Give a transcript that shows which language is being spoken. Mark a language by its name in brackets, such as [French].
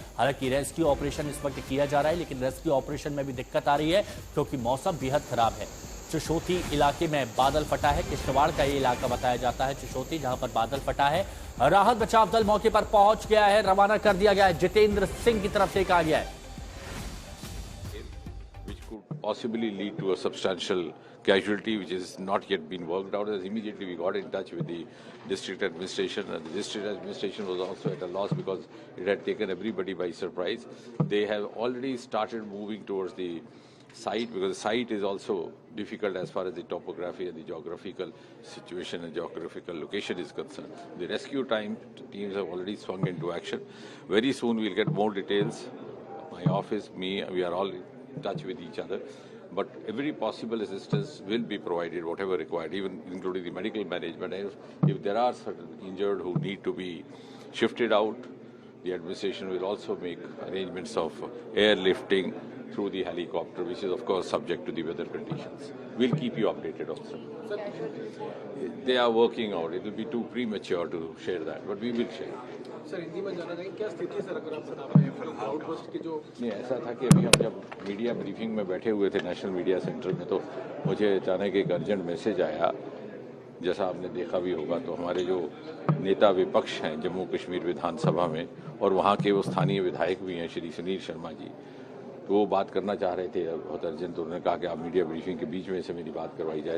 [Hindi] हालांकि rescue operation इस वक्त किया जा रहा है, लेकिन रेस्क्यू ऑपरेशन में भी दिक्कत आ रही है क्योंकि मौसम बेहद खराब है। चुशोती इलाके में बादल फटा है। किश्तवाड़ का ये इलाका बताया जाता है चुशोती, जहां पर बादल फटा है। राहत बचाव दल मौके पर पहुंच गया है, रवाना कर दिया गया है। जितेंद्र सिंह की तरफ से कहा गया है [English] possibly lead to a substantial casualty which is not yet been worked out. As immediately we got in touch with the district administration, and the district administration was also at a loss because it had taken everybody by surprise. They have already started moving towards the site because the site is also difficult as far as the topography and the geographical situation and geographical location is concerned. The rescue teams have already swung into action. Very soon we'll get more details. My office, me, we are all in touch with each other, but every possible assistance will be provided, whatever required, even including the medical management. If there are certain injured who need to be shifted out, the administration will also make arrangements of airlifting through the helicopter, which is of course subject to the weather conditions. We'll keep you updated also. They are working out. It will be too premature to share that, but we will share. [Hindi] Sir Hindi में जानना चाहिए क्या स्थिति sir, अगर आप बता पाएं cloud burst की जो नहीं, ऐसा था कि अभी हम जब मीडिया ब्रीफिंग में बैठे हुए थे नेशनल मीडिया सेंटर में, तो मुझे अचानक एक अर्जेंट मैसेज आया। जैसा आपने देखा भी होगा तो हमारे जो नेता विपक्ष हैं जम्मू कश्मीर विधानसभा में, और वहाँ के वो स्थानीय विधायक भी हैं श्री सुनील शर्मा जी, तो वो बात करना चाह रहे थे बहुत अर्जेंट। तो उन्होंने कहा कि आप मीडिया ब्रीफिंग के बीच में से मेरी बात करवाई जाए।